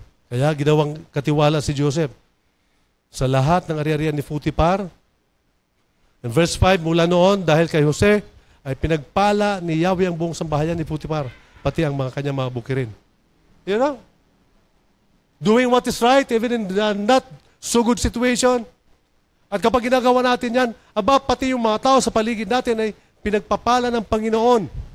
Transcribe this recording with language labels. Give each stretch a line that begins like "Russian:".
Filipino: Kaya ginawang katiwala si Joseph sa lahat ng ari-arian ni Potiphar.
English: In verse 5,
Filipino: mula noon, dahil kay Jose, ay pinagpala ni Yahweh ang buong sambahayan ni Potiphar, pati ang mga kanyang mga bukirin.
English: You know? Doing what is right, even in the not so good situation.
Filipino: At kapag ginagawa natin yan, pati yung mga tao sa paligid natin ay pinagpapala ng Panginoon.